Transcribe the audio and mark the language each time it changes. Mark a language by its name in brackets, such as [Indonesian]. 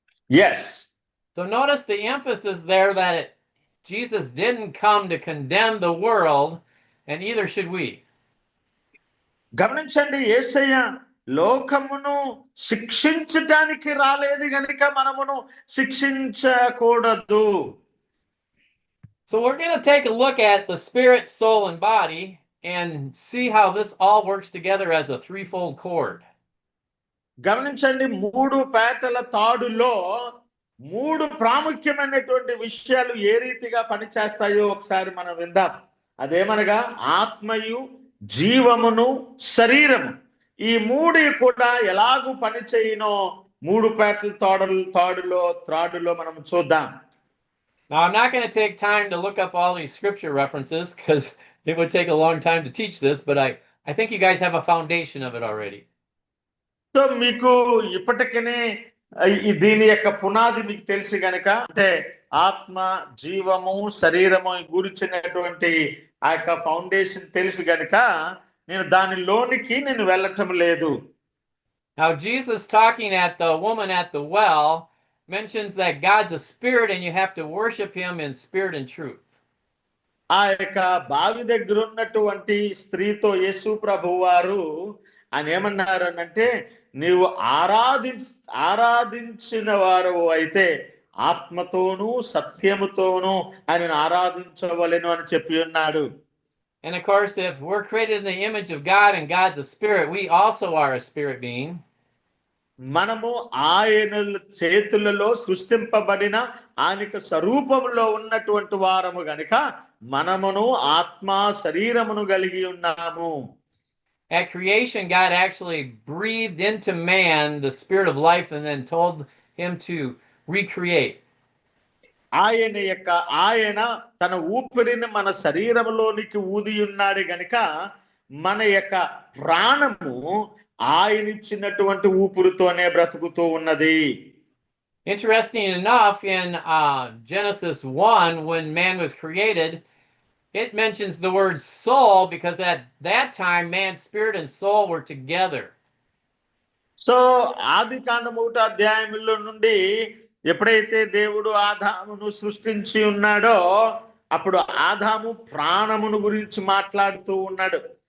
[English] Yes. So notice the emphasis there that Jesus didn't come to condemn the world, and neither should we. [Telugu] గమనించండి, యేసయ్య లోకమును శిక్షించడానికి రాలేదు గనుక మనమును శిక్షించకూడదు. [English] So we're going to take a look at the spirit, soul, and body and see how this all works together as a threefold cord. [Telugu] గమనించండి, 3 పేటల తాడులో 3 ప్రాముఖ్యమైనటువంటి విషయాలు ఏ రీతిగా పనిచేస్తాయో ఒకసారి మనం విందాం. అదేమనగా ఆత్మయు, జీవమును, శరీరము, ఈ 3 కూడా ఎలాగూ పనిచేయనో 3 పేటల తాడులో మనం చూద్దాం. [English] Now, I'm not going to take time to look up all these scripture references because it would take a long time to teach this, but I think you guys have a foundation of it already. [Telugu] So మీకు ఇప్పటికనే దీని యొక్క పునాది మీకు తెలుసు గనక, అంటే ఆత్మ, జీవము, శరీరము గురించినటువంటి ఆ యొక్క ఫౌండేషన్ తెలుసు గనక నేను దానిలోనికి వెళ్ళటం లేదు. [English] Now, Jesus talking at the woman at the well mentions that God's a spirit and you have to worship him in spirit and truth. [Telugu] ఆ యొక్క బావి దగ్గర ఉన్నటువంటి స్త్రీతో యేసు ప్రభు వారు ఆయన ఏమన్నారు అంటే, నీవు ఆరాధించిన వారు అయితే ఆత్మతోనూ సత్యముతోనూ ఆయనను ఆరాధించవలెను అని చెప్పి ఉన్నాడు. [English] And of course, if we're created in the image of God and God's a spirit, we also are a spirit being. [Telugu] మనము ఆయన చేతులలో సృష్టింపబడిన ఆయనకు స్వరూపంలో ఉన్నటువంటి వారము గనుక మనమును ఆత్మ శరీరమును కలిగి ఉన్నాము. [English] At creation, God actually breathed into man the spirit of life and then told him to recreate. [Telugu] ఆయన తన ఊపిరిని మన శరీరంలోనికి ఊది ఉన్నాడు గనుక మన యొక్క ప్రాణము ఆయన ఇచ్చినటువంటి ఊపిరితోనే బ్రతుకుతూ ఉన్నది. [English] Interesting enough, in Genesis 1, when man was created, it mentions the word soul because at that time man's spirit and soul were together. [Telugu] So ఆదికాండం 1వ అధ్యాయంలో నుండి ఎప్పుడైతే దేవుడు ఆదామును సృష్టించి ఉన్నాడో అప్పుడు ఆదాము ప్రాణమును గురించి మాట్లాడుతూ ఉన్నాడు.